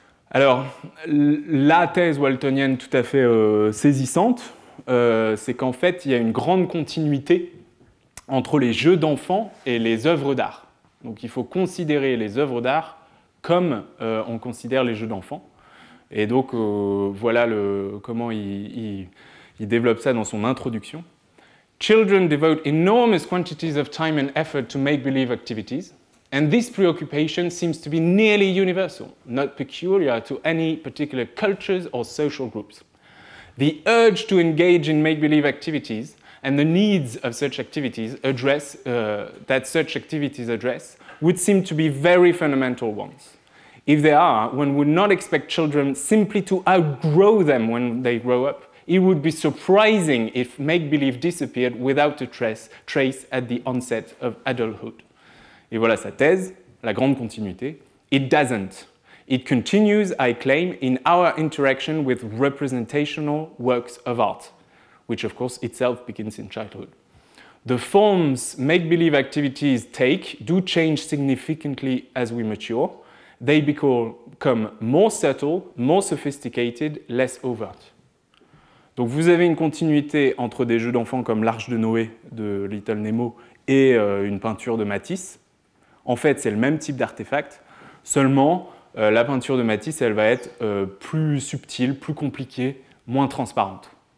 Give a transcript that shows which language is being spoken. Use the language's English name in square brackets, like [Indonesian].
[French] Alors, la thèse waltonienne tout à fait saisissante, c'est qu'en fait, il y a une grande continuité entre les jeux d'enfants et les œuvres d'art. Donc, il faut considérer les œuvres d'art comme on considère les jeux d'enfants. Et donc, voilà comment il développe ça dans son introduction. [English] Children devote enormous quantities of time and effort to make-believe activities. And this preoccupation seems to be nearly universal, not peculiar to any particular cultures or social groups. The urge to engage in make-believe activities and the needs of such activities address would seem to be very fundamental ones. If they are, one would not expect children simply to outgrow them when they grow up. It would be surprising if make-believe disappeared without a trace at the onset of adulthood. [French] Et voilà sa thèse, la grande continuité. [English] It doesn't. It continues, I claim, in our interaction with representational works of art, which of course itself begins in childhood. The forms make-believe activities take do change significantly as we mature. They become more subtle, more sophisticated, less overt. [French] Donc vous avez une continuité entre des jeux d'enfants comme l'Arche de Noé de Little Nemo et une peinture de Matisse. En fait, c'est le même type d'artefact, seulement la peinture de Matisse, elle va être plus subtile, plus compliquée, moins transparente.